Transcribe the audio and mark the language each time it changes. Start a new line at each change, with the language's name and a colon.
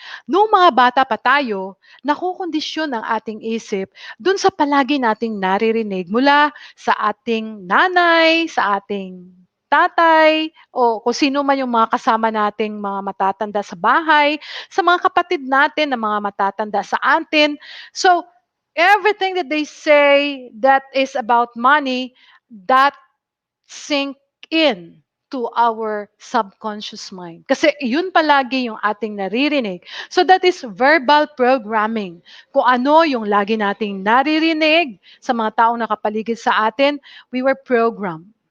Filipino: Noong mga bata pa tayo, nakukondisyon ang ating isip dun sa palagi nating naririnig mula sa ating nanay, sa ating tatay, o kung sino man yung mga kasama nating mga matatanda sa bahay, sa mga kapatid natin na mga matatanda sa atin.
English: So, everything that they say that is about money, that sink in to our subconscious mind.
Filipino: Kasi yun palagi yung ating naririnig.
English: So that is verbal programming.
Filipino: Kung ano yung lagi nating naririnig sa mga taong nakapaligid sa atin,
English: we were programmed.